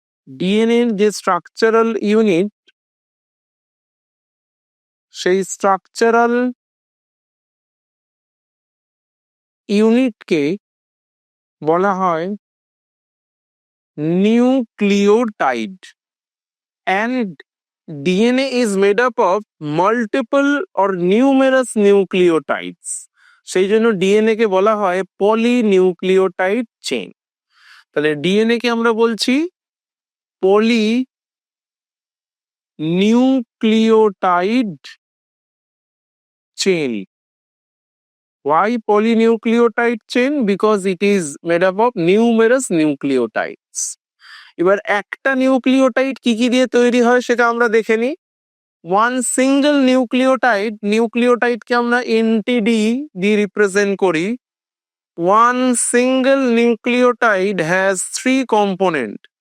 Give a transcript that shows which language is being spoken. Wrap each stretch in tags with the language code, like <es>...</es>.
<bn>DNA এর যে structural unit, সেই স্ট্রাকচারাল ইউনিটকে বলা হয় nucleotide.</bn> <en>And DNA is made up of multiple or numerous nucleotides.</en> <bn>সেই জন্য ডিএনএ কে বলা হয় পলিনিউক্লিওটাইড চেইন। তাহলে ডিএনএ কে আমরা বলছি পলি nucleotide chain.</bn> <en>Why polynucleotide chain? Because it is made up of numerous nucleotides.</en> <bn>এবার একটা নিউক্লিওটাইড কি কি দিয়ে তৈরি হয় সেটা আমরা দেখে নিই। ওয়ান সিঙ্গেল নিউক্লিওটাইডকে আমরা এনটিডি দিয়ে রিপ্রেজেন্ট করি।</bn> <en>One single nucleotide has three component.</en>